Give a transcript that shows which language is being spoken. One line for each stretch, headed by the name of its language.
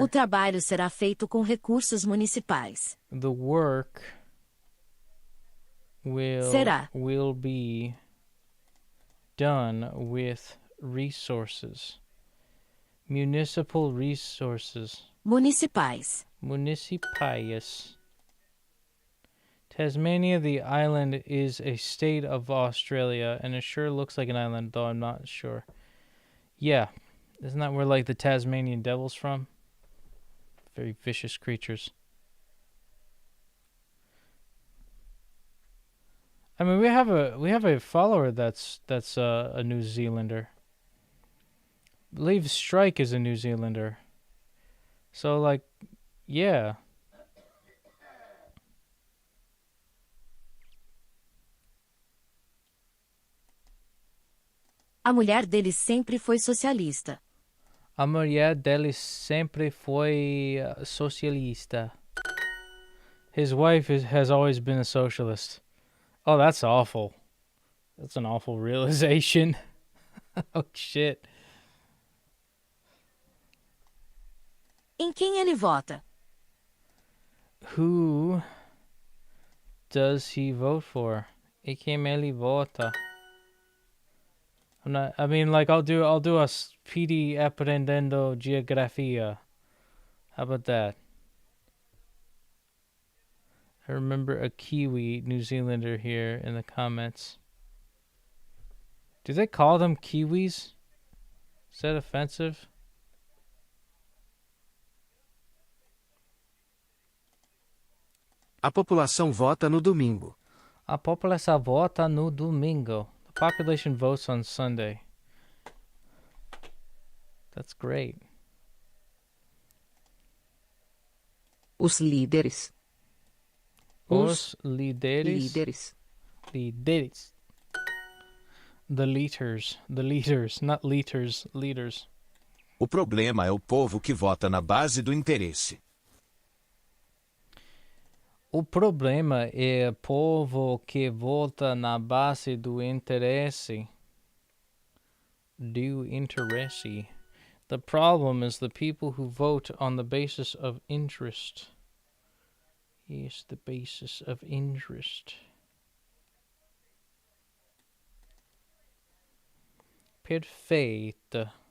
Portuguese: O trabalho será feito com recursos municipais.
English: The work will be done with resources. Municipal resources.
Portuguese: Municipais. Municipais.
English: Tasmania, the island, is a state of Australia, and it sure looks like an island, though I'm not sure. Yeah. Isn't that where, like, the Tasmanian devil's from? Very vicious creatures. I mean, we have a follower that's a New Zealander. I believe Strike is a New Zealander. So, like, yeah.
Portuguese: A mulher dele sempre foi socialista. A mulher dele sempre foi socialista.
English: His wife has always been a socialist. Oh, that's awful. That's an awful realization. Oh, shit.
Portuguese: Em quem ele vota?
English: Who does he vote for?
Portuguese: E quem ele vota?
English: I mean, like, I'll do a Petey Aprendendo Geografia. How about that? I remember a Kiwi New Zealander here in the comments. Do they call them Kiwis? Is that offensive?
Portuguese: A população vota no domingo. A população vota no domingo.
English: The population votes on Sunday. That's great.
Portuguese: Os líderes. Os líderes. Líderes.
English: Líderes. The leaders, not liters, leaders.
Portuguese: O problema é o povo que vota na base do interesse. O problema é o povo que vota na base do interesse. Do interesse.
English: The problem is the people who vote on the basis of interest. Yes, the basis of interest.
Portuguese: Perfeita.